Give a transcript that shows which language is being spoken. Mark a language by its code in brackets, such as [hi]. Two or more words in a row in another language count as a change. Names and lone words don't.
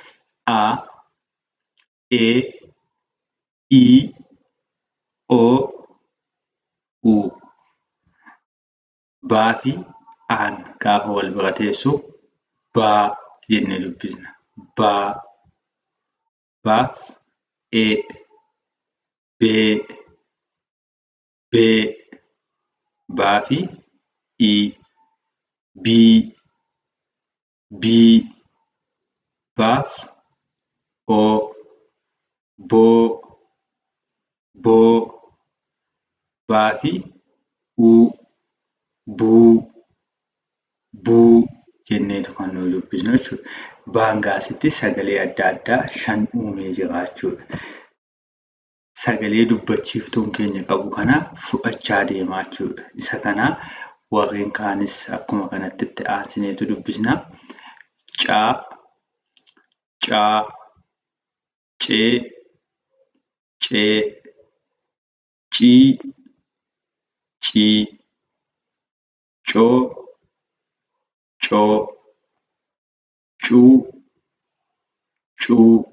[om] A, E, I, O, U. Baa fi aan gaafa wal bira teessu baa jennee dubbisna. Baa, baaf, ee, bee, bee, baa fi ii, bii, bii, baaf, oo, boo, boo, baa fi uu, buu, buu jenneetu kan nuyi dubbisnu jechuudha. Baan gaasitti sagalee adda addaa 5 uumee jira jechuudha. Sagalee dubbachiiftuun keenya qabu kana fudhachaa deemaa jechuudha. Isa kana warreen kaanis akkuma kanatti itti aansineetu dubbisna. Caa, caa, cee, cee, cii, cii, coo, coo, cuu, cuu,